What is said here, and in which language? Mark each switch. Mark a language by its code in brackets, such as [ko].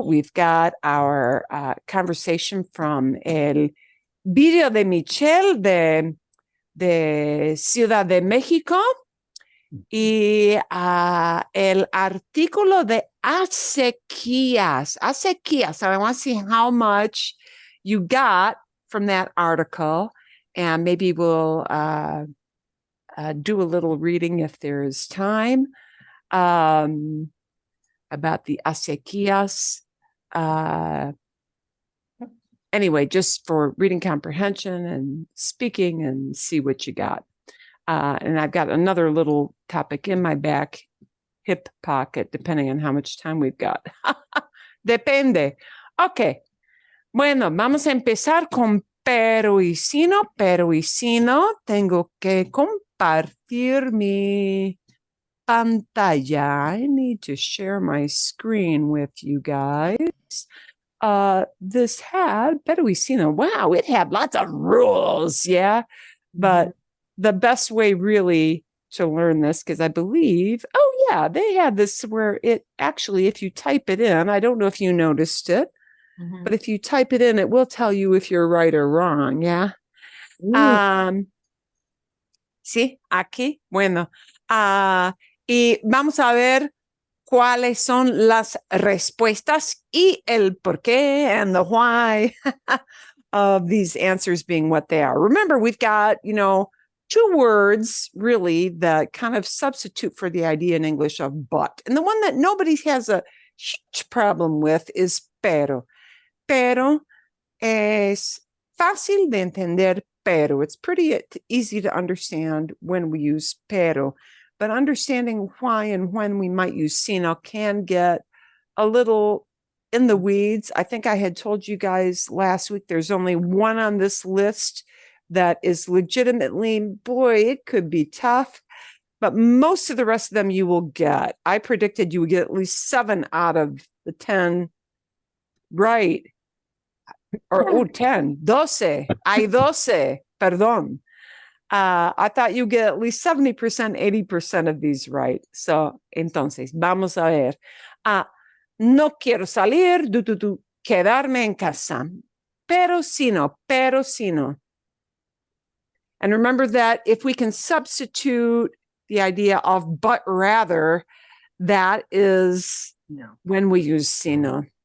[en] We've got our conversation from [es] el video de Michelle de Ciudad de México y el artículo de acequías. Acequías. [en] So I want to see how much you got from that article, and maybe we'll do a little reading if there's time about the acequías. Anyway, just for reading comprehension and speaking and see what you got. And I've got another little topic in my back hip pocket, depending on how much time we've got. [es] Depende. Okay. Bueno, vamos a empezar con pero y sino. Pero y sino, tengo que compartir mi pantalla. [en] I need to share my screen with you guys. This had pero y sino. Wow, it had lots of rules, yeah. But the best way really to learn this, because I believe, oh yeah, they had this where it actually, if you type it in, I don't know if you noticed it, but if you type it in, it will tell you if you're right or wrong, yeah. [es] Sí, aquí, bueno. Y vamos a ver cuáles son las respuestas y el por qué [en] and the why of these answers being what they are. Remember, we've got, two words really that kind of substitute for the idea in English of but. And the one that nobody has a huge problem with is pero. [es] Pero es fácil de entender, pero. [en] It's pretty easy to understand when we use pero. But understanding why and when we might use sino can get a little in the weeds. I think I had told you guys last week there's only one on this list that is legitimately, boy, it could be tough. But most of the rest of them you will get. I predicted you would get at least 7 out of the 10 right. Or 10, 12. [es] Hay 12, perdón. [en] I thought you get at least 70%, 80% of these right. [es] So, entonces, vamos a ver. No quiero salir, quedarme en casa. Pero sino. [en] And remember that if we can substitute the idea of but rather, that is when we use sino.